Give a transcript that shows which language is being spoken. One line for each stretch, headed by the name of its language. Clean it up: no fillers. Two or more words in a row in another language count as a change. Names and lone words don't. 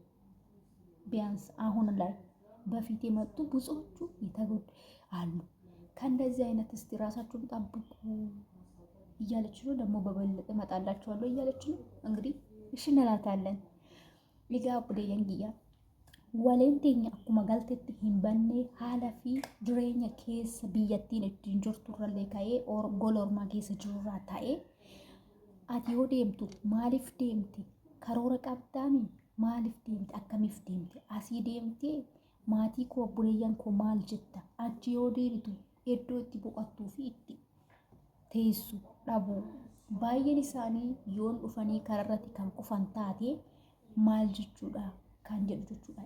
Amharic: ቢያንስ አሁን ላይ በፊት የመጡ ብዙዎቹ የተጎዱ አሉ። ከእንደዚህ አይነት እስቲ ራሳችሁን ጠብቁ እያለች ነው። ደግሞ በበለጠ እመጣላችኋለሁ እያለች ነው። እንግዲህ እሺ እንላታለን።
Oromo: ሊጋ ቡደየንግያ waleen teenya akkuma galtetti hin banne haala fi jireenya keessa biyyattiin ittiin jirturrallee ka'ee gola ormaa keessa jirurraa ta'ee ati yoo deemtu maaliif deemte karoora qabdaami maaliif deemte akkamiif deemte asii deemtee maatii koo buleeyyan koo maal jetta achi yoo deebitu iddoo itti boqottuu fi itti teessu dhabu baay'een isaanii yoon dhufanii kararratti kan kufan taate maal jechuudha kan jedhu jechuudha.